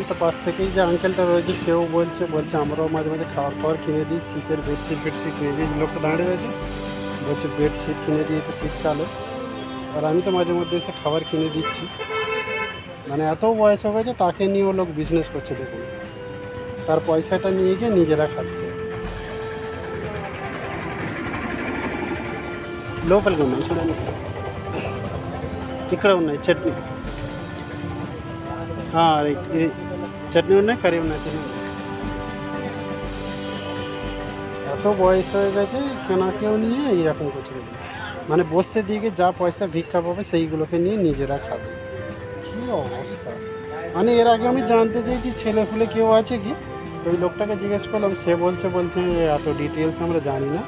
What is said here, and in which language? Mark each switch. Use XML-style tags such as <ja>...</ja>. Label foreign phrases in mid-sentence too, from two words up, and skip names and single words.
<bn>তো পাশ থেকেই যে আঙ্কেলটা রয়েছে সেও বলছে আমরাও মাঝে মাঝে খাবার কিনে দিই, শীতের বেডশিট কিনে দিই। লোকটা দাঁড়িয়ে রয়েছে বলছে বেডশিট কিনে দিয়েছে শীতকালে, আর আমি তো মাঝে মধ্যে এসে খাবার কিনে দিচ্ছি। মানে এত বয়স হয়ে গেছে, তাকে নিয়েও লোক বিজনেস করছে। দেখুন, তার পয়সাটা নিয়ে গিয়ে নিজেরা খাচ্ছে।</bn> <te>లోపలికి ఉన్నాయి చూడండి, ఇక్కడ ఉన్నాయి చట్నీ, ఇది చట్నీ ఉన్నాయి, కర్రీ ఉన్నాయి। తినండి।</te> <bn>এত বয়স হয়ে গেছে, কেনাকেও নিয়ে এইরকম করছে। মানে বসে দিকে যা পয়সা ভিক্ষা পাবে সেইগুলোকে নিয়ে নিজেরা খাবে। কী অবস্থা! মানে এর আগে আমি জানতে চাইছি ছেলে ফুলে কেউ আছে কি, তো ওই লোকটাকে জিজ্ঞেস করলাম, সে বলছে এত ডিটেলস আমরা জানি না।</bn>